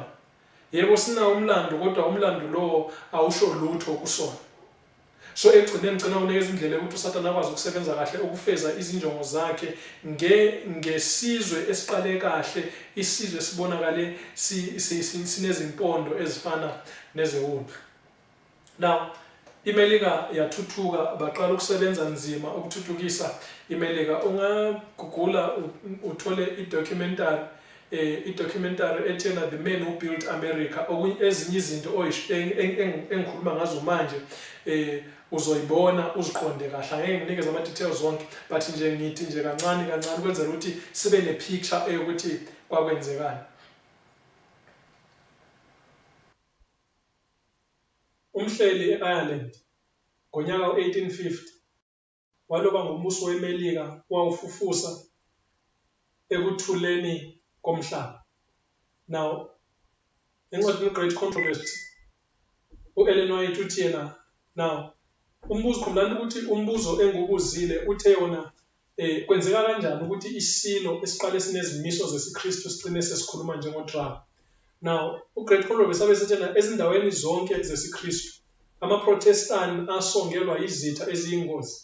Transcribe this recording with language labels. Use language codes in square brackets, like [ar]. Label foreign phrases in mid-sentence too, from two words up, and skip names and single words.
[nd] Yebo sinawo umlando kodwa umlando lowo awusho lutho kusona. So ekugcineni ngicina ukunikeza indlela ukuthi uSathane akwazi ukusebenza kahle ukufeza izinjongo zakhe ngesizwe esiqale kahle, isizwe sibonakale sinezimpondo ezifana nezewundlu. Now iMelika yathuthuka baqala ukusebenza nzima ukuthuthukisa iMelika. Ungagugula uthole idocumentary ethena The Man Who Built America, ezinye izinto engikhuluma ngazo manje uzoyibona uziqonde kahle. Angeke nginikeze ama-details zonke, but nje ngithi nje kancane kancane ukwenzela ukuthi sibe ne-picture eyokuthi kwakwenzekani. Umhleli e-Ireland ngonyaka we-1850 waloba ngombuso weMelika wawufufusa ekuthuleni komhlaba. Now, encwadini Great Controversy, u-Ellen White uthi yena, now khumbulani ukuthi umbuzo engubuzile uthe yona kwenzeka kanjani ukuthi isilo esiqale sinezimiso zesiKristu sigcine sesikhuluma njengodrama. Now, uGreat Controversy abesethena ezindaweni zonke zesiKristu amaProtestani asongelwa izitha eziyingozi.